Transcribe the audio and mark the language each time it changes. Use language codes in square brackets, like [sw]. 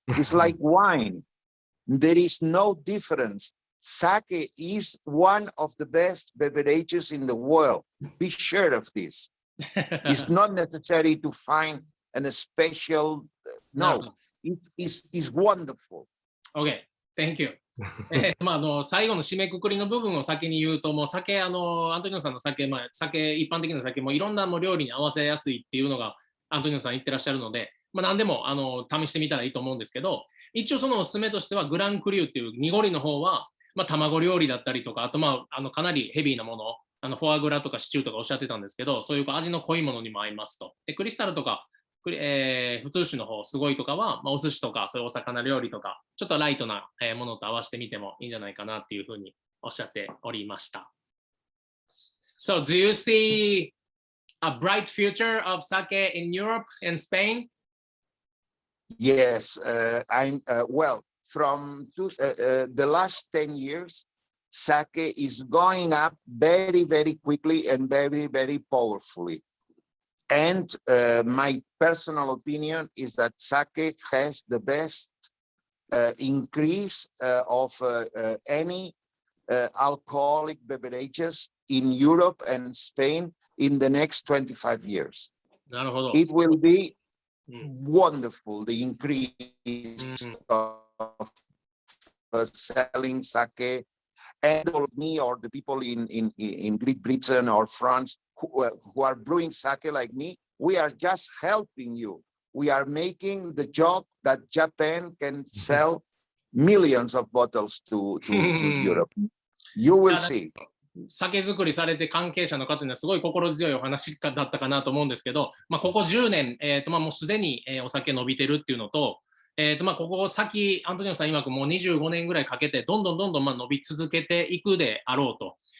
[en] It's like wine. There is no difference. Sake is one of the best beverages in the world. Be sure of this. It's not necessary to find a special, no. is wonderful. Okay, thank you. [ja] 最後の締めくくりの部分を先に言うと、もう酒、アントニオさんの酒、一般的な酒もいろんなもう料理に合わせやすいっていうのがアントニオさん言ってらっしゃるので、何でも試してみたらいいと思うんですけど、一応そのおすすめとしてはグランクリューっていう濁りの方は、卵料理だったりとか、あとかなりヘビーなもの、フォアグラとかシチューとかおっしゃってたんですけど、そういう味の濃いものにも合いますと。でクリスタルとか普通酒の方すごいとかは、お寿司とかそういうお魚料理とかちょっとライトなものと合わせてみてもいいんじゃないかなっていうふうにおっしゃっておりました。 [en] So do you see a bright future of sake in Europe and Spain? Yes, I'm well. From the last 10 years, sake is going up very, very quickly and very, very powerfully. And my personal opinion is that sake has the best increase of any alcoholic beverages in Europe and Spain in the next 25 years. It will be wonderful, the increase of selling sake. And me or the people in Great Britain or France who are brewing sake like me, we are just helping you. We are making the job that Japan can sell millions of bottles to Europe. You will see. [ja] 酒造りされて関係者の方にはすごい心強いお話だったかなと思うんですけど、ここ10年、もうすでにお酒伸びてるっていうのと、ここ先、アントニオさん曰くもう25年ぐらいかけて、どんどん伸び続けていくであろうと。